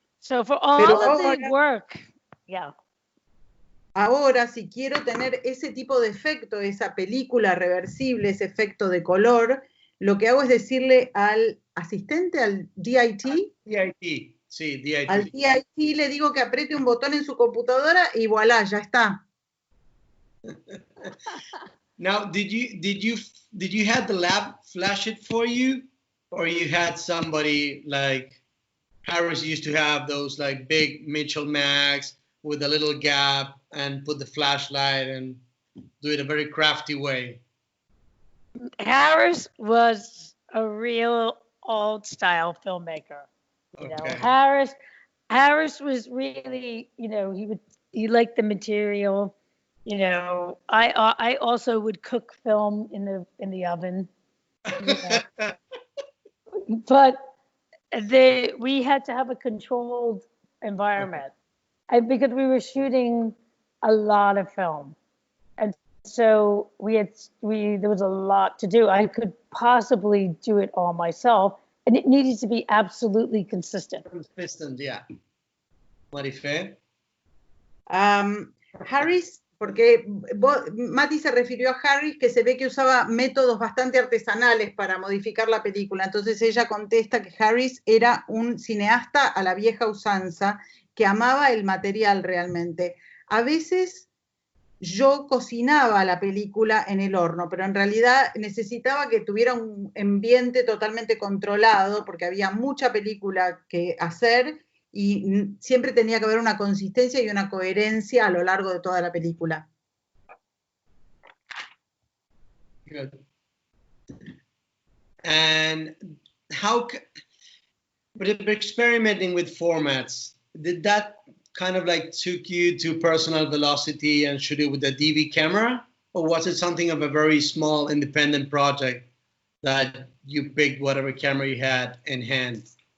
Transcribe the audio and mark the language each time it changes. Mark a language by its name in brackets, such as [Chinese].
[English] So for all of the work, yeah. [Spanish] Ahora, si quiero tener ese tipo de efecto, esa película reversible, ese efecto de color, lo que hago es decirle al asistente, al DIT, Sí, DIT. Al DIT le digo que apriete un botón en su computadora y voilà, ya está. [English] Now, did you have the lab flash it for you, or you had somebody like Harris used to have those like big Mitchell Max with a little gap and put the flashlight and do it a very crafty way? Harris was a real old style filmmaker. You Okay. know, Harris was really, he liked the material. You know, I also would cook film in the oven. But we had to have a controlled environment, and because we were shooting a lot of film, and so there was a lot to do. I could possibly do it all myself, and it needed to be absolutely consistent. Consistent, yeah. Marife? [Spanish] Harris, porque Mati se refirió a Harris, que se ve que usaba métodos bastante artesanales para modificar la película. Entonces ella contesta que Harris era un cineasta a la vieja usanza, que amaba el material realmente. A veces yo cocinaba la película en el horno, pero en realidad necesitaba que tuviera un ambiente totalmente controlado, porque había mucha película que hacer, y siempre tenía que haber una consistencia y una coherencia a lo largo de toda la película. [English] Good. And but experimenting with formats, did that kind of like took you to personal velocity and shoot it with a DV camera? Or was it something of a very small independent project that you picked whatever camera you had in hand?